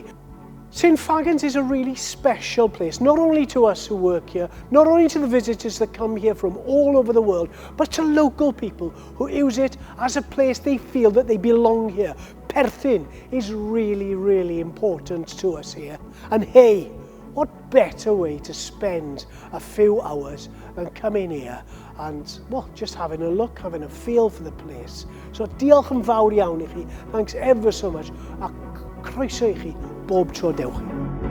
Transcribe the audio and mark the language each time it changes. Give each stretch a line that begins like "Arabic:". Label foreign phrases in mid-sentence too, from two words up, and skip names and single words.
English: St Fagans is a really special place, not only to us who work here, not only to the visitors that come here from all over the world, but to local people who use it as a place they feel that they belong here. Perthyn is really, really important to us here. And hey, what better way to spend a few hours than coming here and, well, just having a look, having a feel for the place.
Welsh: So diolch yn fawr iawn I chi.
English: Thanks ever so much.
Welsh: A croeso I chi bob tro dewch chi.